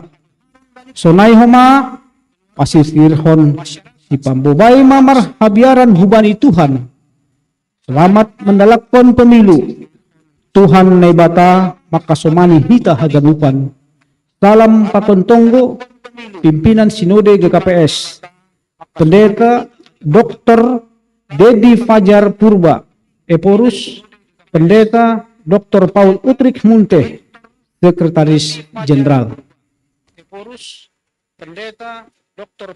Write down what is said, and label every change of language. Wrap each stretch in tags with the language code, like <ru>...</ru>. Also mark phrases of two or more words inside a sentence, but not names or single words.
<bts>Sonai homa, pasisirhon, si pambobay mamar habiaran hubani Tuhan.</bts> <id>Selamat mendalakon pemilu.</id> <bts>Tuhan nebata makasomani hita haganupan.</bts> <id>Salam Pakontonggo, pimpinan Sinode GKPS. Pendeta Dr. Dedi Fajar Purba, Eporus. Pendeta Dr. Paul Utrik Munte, Sekretaris Jenderal. Eporus, Pendeta Dr.</id>